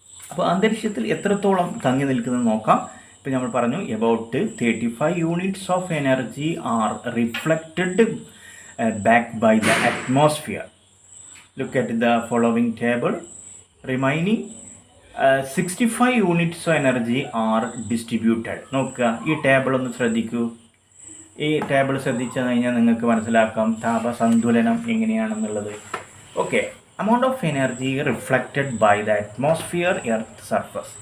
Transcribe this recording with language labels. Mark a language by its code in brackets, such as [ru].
[ml] അപ്പോൾ അന്തരീക്ഷത്തിൽ എത്രത്തോളം തങ്ങി നിൽക്കുന്നത് നോക്കാം. ഇപ്പോൾ നമ്മൾ പറഞ്ഞു [en] about 35 units of energy are reflected back by the atmosphere. Look at the following table. Remaining 65 units of energy are distributed. [ml] നോക്കുക, ഈ ടേബിൾ ഒന്ന് ശ്രദ്ധിക്കൂ. ഈ ടേബിൾ ശ്രദ്ധിച്ചു കഴിഞ്ഞാൽ നിങ്ങൾക്ക് മനസ്സിലാക്കാം താപസന്തുലനം എങ്ങനെയാണെന്നുള്ളത്. [en] Okay, amount of energy reflected by the atmosphere earth surface.